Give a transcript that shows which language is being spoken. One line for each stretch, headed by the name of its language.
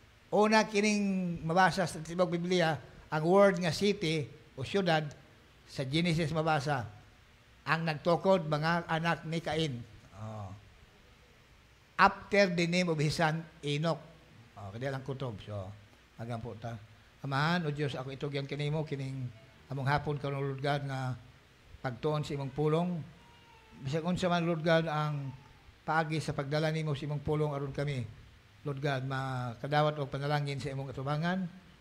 Cebuano: Una kining mabasa sa Tibok Biblia, ang word nga city o syudad, sa Genesis mabasa, ang nagtukod mga anak ni Cain. Oh.
English: After the name of his son, Enoch.
Cebuano: Oh, kaya lang kutob. So, hanggang po ta. Amahan, o Diyos, ako itugyan kinimo, kining among hapon karon Lord God, nga pagtuon sa imong pulong. Bisag unsa man, Lord God, ang paagi sa pagdala nimo sa imong pulong aron kami, Lord God, makadawat og panalangin sa imong atubangan.